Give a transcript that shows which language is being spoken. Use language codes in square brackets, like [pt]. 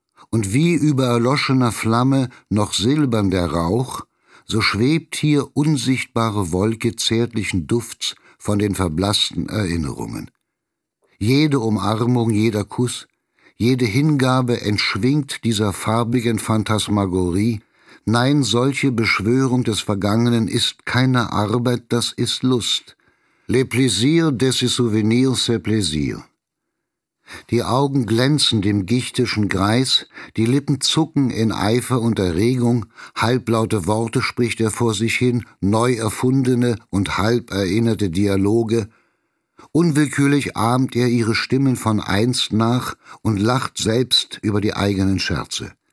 [de] Und wie über erloschener Flamme noch silbern der Rauch, so schwebt hier unsichtbare Wolke zärtlichen Dufts von den verblassten Erinnerungen. Jede Umarmung, jeder Kuss, Jede Hingabe entschwingt dieser farbigen Phantasmagorie. Nein, solche Beschwörung des Vergangenen ist keine Arbeit, das ist Lust. [fr] Le plaisir de ses souvenirs, c'est plaisir. [de] Die Augen glänzen dem gichtischen Greis, die Lippen zucken in Eifer und Erregung, halblaute Worte spricht er vor sich hin, neu erfundene und halb erinnerte Dialoge. Unwillkürlich ahmt er ihre Stimmen von einst nach und lacht selbst über die eigenen Scherze.